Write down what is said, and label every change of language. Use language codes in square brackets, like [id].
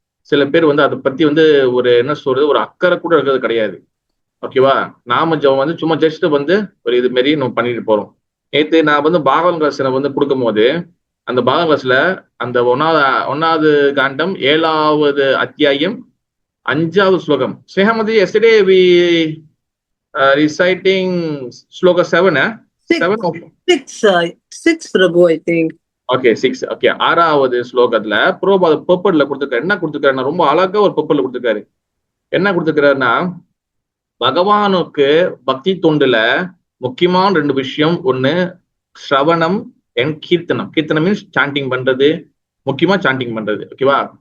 [ta] சில பேர் அதை பத்தி ஒரு என்ன சொல்றது, ஒரு அக்கறை கூட இருக்கிறது கிடையாது. ஓகேவா? நாம ஜபம் சும்மா ஜஸ்ட் ஒரு இது மாரி நம்ம பண்ணிட்டு போறோம். நேற்று நான் பாகவன் கிளாஸ் கொடுக்கும் போது அந்த பாகவன் கிளாஸ்ல அந்த ஒன்னாவது காண்டம் 7வது அத்தியாயம் 5வது ஸ்லோகம். [en] Snehamathi, yesterday we reciting shloka 7. 6 Prabhu, I think. [ta] Okay, 6. Okay, 6வது ஸ்லோகத்துல புரோபாத பர்பட்ல கொடுத்துருக்காரு. என்ன கொடுத்துருக்காருன்னா ரொம்ப அழகா ஒரு பர்பட்ல கொடுத்துருக்காரு. என்ன கொடுத்துருக்காருன்னா, பகவானுக்கு பக்தி தொண்டுல முக்கியமான 2 விஷயம். ஒண்ணு ஸ்ரவணம் and Keerthanam. Keerthanam means sanding பண்றது, முக்கியமா சாண்டிங் பண்றது. ஓகேவா?